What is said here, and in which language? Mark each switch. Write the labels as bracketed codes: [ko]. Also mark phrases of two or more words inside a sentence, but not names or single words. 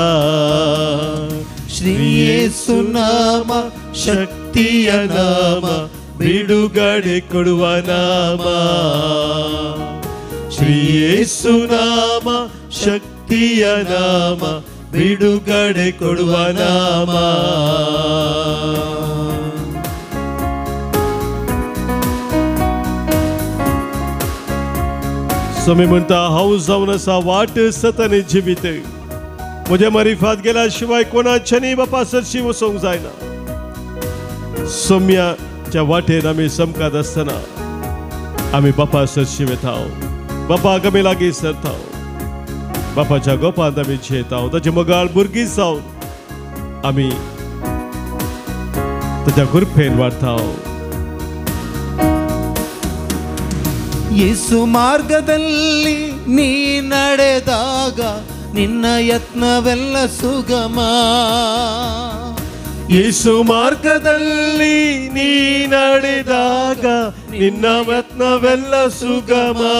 [kn] ಶ್ರೀ ಯೇಸು ನಾಮ ಶಕ್ತಿಯ ನಾಮ, ಬಿಡುಗಡೆ ಕೊಡುವ ನಾಮ. ಶ್ರೀ ಯೇಸು ನಾಮ ಶಕ್ತಿಯ ನಾಮ, ಬಿಡುಗಡೆ ಕೊಡುವ ನಾಮ. [kok] स्वामी म्हणता हांव जावन आसा वाट सतानी जिवीत. म्हज्या मारिफात गेल्या शिवाय कोणाच्यानी बापा सरशी वचोंक जायना. सोम्याच्या वाटेर आमी समकात आसतना आमी बापा सरशी वेताव, बापाक आमी लागीं सरताव, बापाच्या गोपांत आमी जेताव. ताची मोगाळ भुरगीं जावन आमी ताच्या कृपेन वाडताव. [kn] ಯೇಸು ಮಾರ್ಗದಲ್ಲಿ ನೀ ನಡೆದಾಗ ನಿನ್ನ ಯತ್ನವೆಲ್ಲ ಸುಗಮ. ಯೇಸು ಮಾರ್ಗದಲ್ಲಿ ನೀ ನಡೆದಾಗ ನಿನ್ನ ಯತ್ನವೆಲ್ಲ ಸುಗಮ.